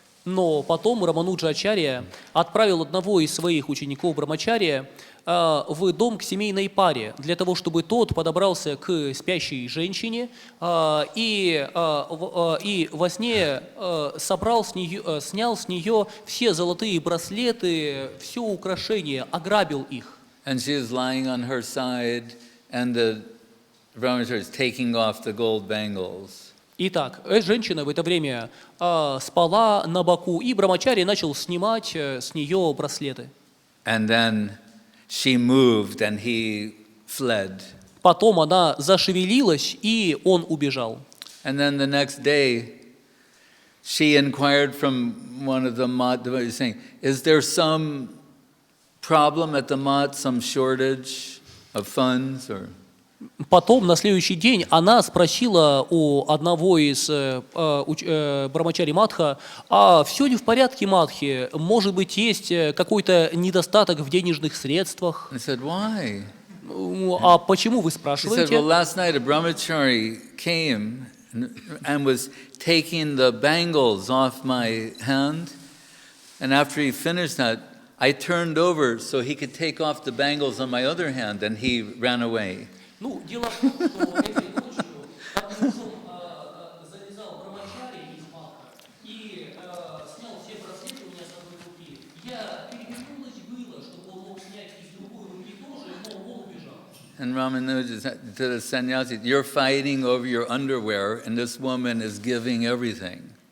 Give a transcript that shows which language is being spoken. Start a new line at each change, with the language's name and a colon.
Russian: Но потом Рамануджа-ачарья отправил одного из своих учеников Брамачарья в дом к семейной паре, для того, чтобы тот подобрался к спящей женщине и во сне снял с нее все золотые браслеты, все украшения, ограбил их.
English: And she is lying on her side, and the brahmachari is taking off the gold bangles.
Russian: Итак, женщина в это время спала на боку, и Брамачарья начал снимать с нее браслеты.
English: And then she moved and he fled.
Russian: Потом она зашевелилась, и он убежал.
English: And then the next day, she inquired from one of the mat devotees, saying, is there some problem at the mat, some shortage of funds? Or...
Russian: Потом, на следующий день, она спросила у одного из брамачари Мадха, а все ли в порядке, Мадхи? Может быть, есть какой-то недостаток в денежных средствах?
English: I said, why?
Russian: А почему вы
English: She said,
Russian: спрашиваете?
English: well, last night a brahmachari came and was taking the bangles off my hand. And after he finished that, I turned over so he could take off the bangles on my other hand, and he ran away.
Russian: Ну, дело в том, что этой ночью Арджун завязал брамачари из маха и снял все браслеты у меня с одной руки. Я перевернулась было, чтобы он мог снять из другой руки тоже, но он убежал.
English: And Ramanuja said to the sannyasi, you're fighting over your underwear, and this woman is giving everything.